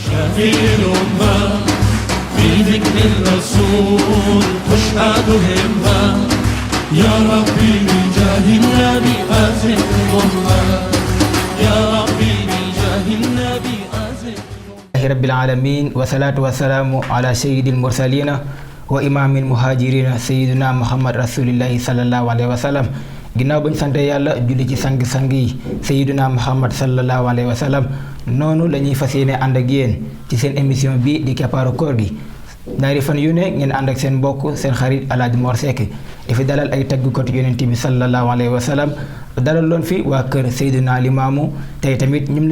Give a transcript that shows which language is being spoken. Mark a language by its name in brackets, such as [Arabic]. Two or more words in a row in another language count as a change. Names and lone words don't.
[Arabic] في الأمة في ذكر الرسول تشهد همة يا ربي بجاه النبي أزل الأمة يا ربي بجاه النبي أزل رب العالمين والصلاة والسلام على سيد المرسلين وإمام المهاجرين سيدنا محمد رسول الله صلى الله عليه وسلم [Wolof] ginnaaw bañ sante yàlla julli ci sang-sang yi sayyiduna Muhammad [Arabic] صلى الله عليه وسلم [Wolof] noonu la ñuy fas yéene ànd ak yéen ci seen émission bi di keppaaru koor gi ñaari fan yu ne ngeen ànd ak seen mbokk seen xarit Alaaji Mor Seck dafi dalal ay taggukat yonent bi [Arabic] صلى الله عليه وسلم [Wolof] dalal loon fi waa kër Seydina Limaamu tey tamit ñum